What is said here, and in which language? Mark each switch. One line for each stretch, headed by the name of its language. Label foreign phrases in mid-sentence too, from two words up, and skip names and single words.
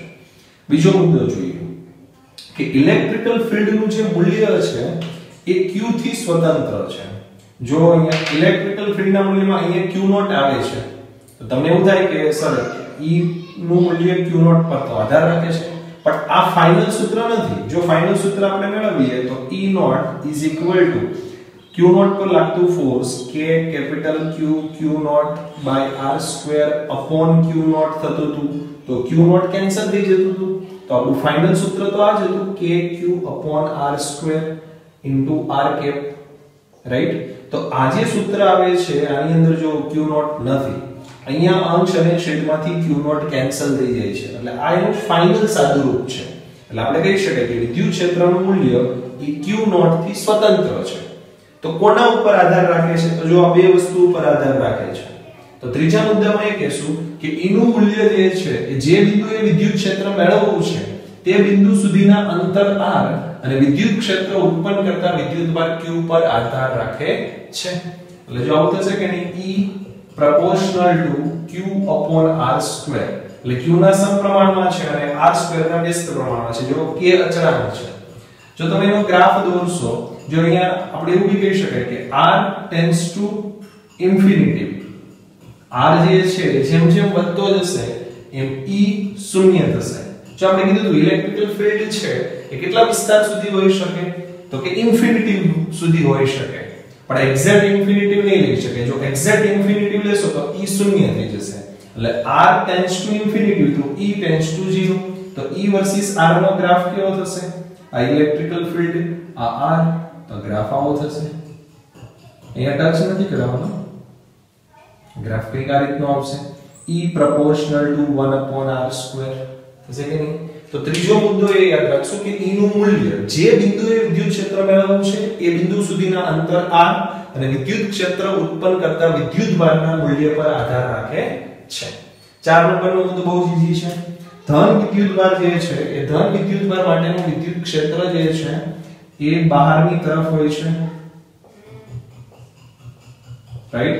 Gujarati: બીજો મુદ્દો જોઈએ કે
English: electrical field
Gujarati: જે મૂલ્ય છે એ q થી સ્વતંત્ર છે. જો અહીંયા
English: electrical field
Gujarati: મૂલ્યમાં અહીંયા q0 આવે છે તો તમને એવું થાય કે સર E નું મૂલ્ય q0 પર તો આધાર રાખે છે, પણ આ ફાઇનલ સૂત્ર નથી. જો ફાઇનલ સૂત્ર આપણે મેળવીએ તો
English: E0 is equal to q0
Gujarati: પર લાગતું ફોર્સ
English: k capital Q q0 by r square upon q0
Gujarati: થતું હતું. તો q0 કેન્સલ થઈ જતું હતું. તો આપણું ફાઇનલ સૂત્ર તો આ જ હતું
English: k q upon r square into r cap,
Gujarati: રાઈટ. તો આ જે સૂત્ર આવે છે આની અંદર જો q0 નથી, અહીંયા અંશ અને છેદમાંથી q0 કેન્સલ થઈ જાય છે, એટલે આ એનું ફાઇનલ સાદુરૂપ છે. એટલે આપણે કહી શકાય કે વિદ્યુત ક્ષેત્રનું મૂલ્ય એ q0 થી સ્વતંત્ર છે. તો કોના ઉપર આધાર રાખે છે? તો જો આ બે વસ્તુ ઉપર આધાર રાખે છે. તો ત્રીજા મુદ્દામાં એ કહેશું કે E નું મૂલ્ય જે છે એ જે બિંદુએ વિદ્યુત ક્ષેત્ર મેળવવું છે તે બિંદુ સુધીના અંતર r અને વિદ્યુત ક્ષેત્ર ઉત્પન્ન કરતા વિદ્યુતભાર q પર આધાર રાખે છે. એટલે જો આવું થશે કે નહીં,
English: E proportional to q upon r square,
Gujarati: એટલે q ના સમપ્રમાણમાં છે અને r square ના વ્યસ્ત પ્રમાણમાં છે. જો k અચળાંક છે, જો તમે એનો ગ્રાફ દોરશો, જો અહીંયા આપણે એવું બી કહી શકાય કે
English: r tends to infinity,
Gujarati: r જે છે જેમ જેમ વધતો જશે એમ E શૂન્ય થશે. જો આપણે કીધું
English: electrical field
Gujarati: છે એ કેટલા વિસ્તાર સુધી હોઈ શકે? તો કે ઇન્ફિનિટી સુધી હોઈ શકે, પણ
English: exact infinity
Gujarati: નહીં લઈ શકે. જો
English: exact infinity
Gujarati: લેશો તો E શૂન્ય થઈ જશે. એટલે
English: r tends to infinity
Gujarati: તો
English: E tends to 0.
Gujarati: તો
English: E versus r
Gujarati: નો ગ્રાફ કેવો થશે? આ
English: electrical field,
Gujarati: આ r, તો ગ્રાફ આવો થશે. અહીંયા ટચ નથી કરાવવાનો, ગ્રાફ કઈક આ રીતનો આવશે.
English: E proportional to 1 upon r square
Gujarati: થશે કે નહીં? તો ત્રીજો મુદ્દો એ યાદ રાખશો કે E નું મૂલ્ય જે બિંદુએ વિદ્યુત ક્ષેત્ર મેળવવું છે એ બિંદુ સુધીના અંતર r અને વિદ્યુત ક્ષેત્ર ઉત્પન્ન કરતા વિદ્યુતભારના મૂલ્ય પર આધાર રાખે છે. 4 નંબરનો મુદ્દો બહુ જ ઈઝી છે. ધન વિદ્યુતભાર જે છે એ ધન વિદ્યુતભાર માટેનું વિદ્યુત ક્ષેત્ર જે છે એ બહારની તરફ હોય છે, રાઈટ.